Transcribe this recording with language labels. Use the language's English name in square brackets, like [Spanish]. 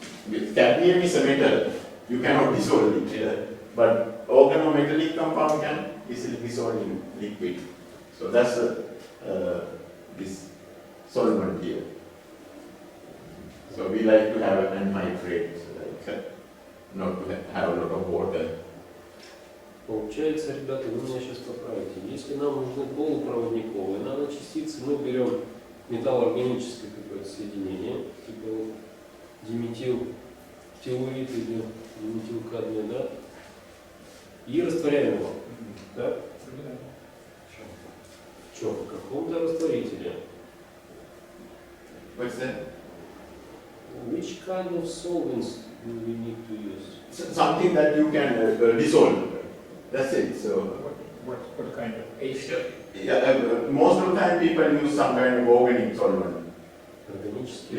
[English] Cadmium is a metal, you cannot dissolve it, but organometallic compound can easily dissolve in liquid. So that's this solvent here. So we like to have an anhydrate, like not to have a lot of water. [Russian] Получается, ребята, вы меня сейчас поправите. Если нам нужны полупроводниковые наночастицы, мы берем металлоорганическое какое-то соединение, типа вот диметилтелурид или диметилкадмий, да, и растворяем его. Да? Что, в каком-то растворителе? [English] What's that? Which kind of solvents do we need to use? Something that you can dissolve. That's it. So What kind of H? yeah, most of the time people use some kind of organic solvent. [Russian] Органический